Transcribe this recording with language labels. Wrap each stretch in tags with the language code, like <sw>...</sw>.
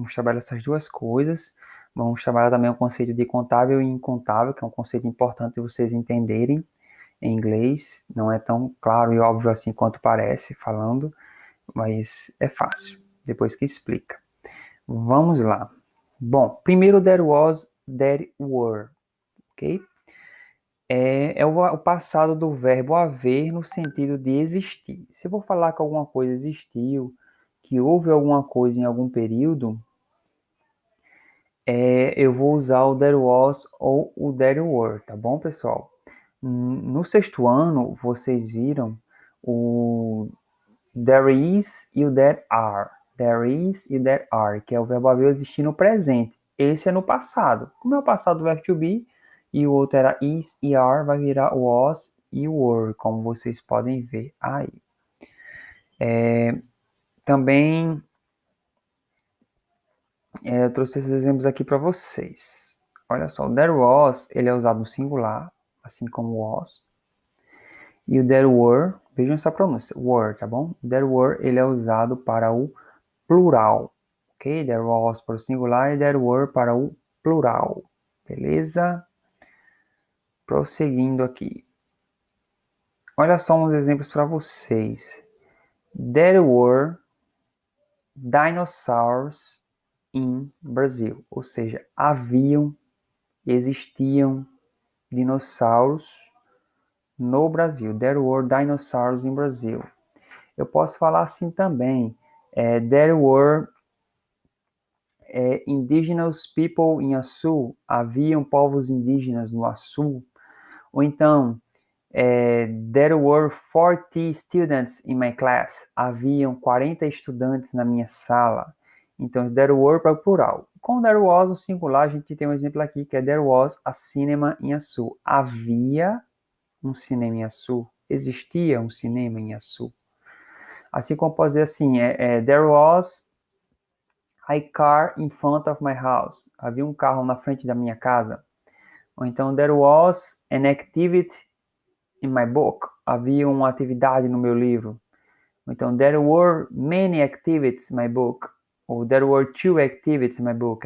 <pt>Vamos trabalhar essas duas coisas. Vamos trabalhar também o conceito de contável e incontável, que é um conceito importante de vocês entenderem em inglês. Não é tão claro e óbvio assim quanto parece falando, mas é fácil, depois que explica. Vamos lá. Bom, primeiro</pt> <en>there was, there were, ok?</en> <pt>É o passado do verbo haver no sentido de existir. Se eu vou falar que alguma coisa existiu, que houve alguma coisa em algum período, eu vou usar o there was ou o there were, tá bom, pessoal? No sexto ano, vocês viram o there is e o there are. There is e there are, que é o verbo haver existir no presente. Esse é no passado. Como é o passado do verbo to be, e o outro era is e are, vai virar was e were, como vocês podem ver aí. Também eu trouxe esses exemplos aqui para vocês. Olha só, o there was, ele é usado no singular, assim como was. E o there were, vejam essa pronúncia, were, tá bom? There were, ele é usado para o plural, ok? There was para o singular e there were para o plural, beleza? Prosseguindo aqui. Olha só uns exemplos para vocês.</pt> <en>There were dinosaurs in Brazil,</en> <pt>ou seja, existiam dinossauros no Brasil.</pt> <en>There were dinosaurs in Brazil.</en> <pt>Eu posso falar assim também.</pt> <en>There were indigenous people in Açu.</en> <pt>Haviam povos indígenas no Açu. Ou então,</pt> <en>there were 40 students in my class.</en> <pt>Haviam 40 estudantes na minha sala. Então, there were para o plural. Com there was no singular, a gente tem um exemplo aqui, que é</pt> <en>there was a cinema in Açu.</en> <pt>Havia um cinema em Açu. Existia um cinema em Açu. Assim como pode dizer assim,</pt> <en>there was a car in front of my house.</en> <pt>Havia um carro na frente da minha casa. Ou então,</pt> <en>there was an activity in my book.</en> <pt>Havia uma atividade no meu livro. Ou então,</pt> <en>there were many activities in my book. Ou there were two activities in my book.</en>